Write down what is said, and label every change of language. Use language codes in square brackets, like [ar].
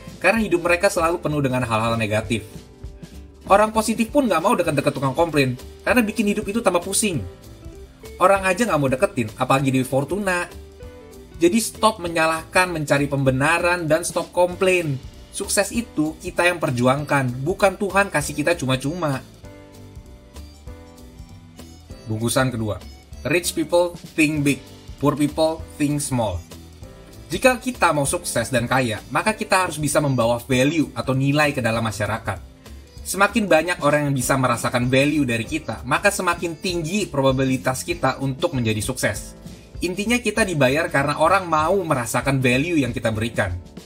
[id] Karena hidup mereka selalu penuh dengan hal-hal negatif. Orang positif pun nggak mau dekat-dekat tukang komplain, karena bikin hidup itu tambah pusing. Orang aja nggak mau deketin, apalagi di Fortuna. Jadi stop menyalahkan, mencari pembenaran, dan stop komplain. Sukses itu kita yang perjuangkan, bukan Tuhan kasih kita cuma-cuma. Bungkusan kedua. [en] Rich people think big, poor people think small. [id] Jika kita mau sukses dan kaya, maka kita harus bisa membawa value atau nilai ke dalam masyarakat. Semakin banyak orang yang bisa merasakan value dari kita, maka semakin tinggi probabilitas kita untuk menjadi sukses. Intinya kita dibayar karena orang mau merasakan value yang kita berikan.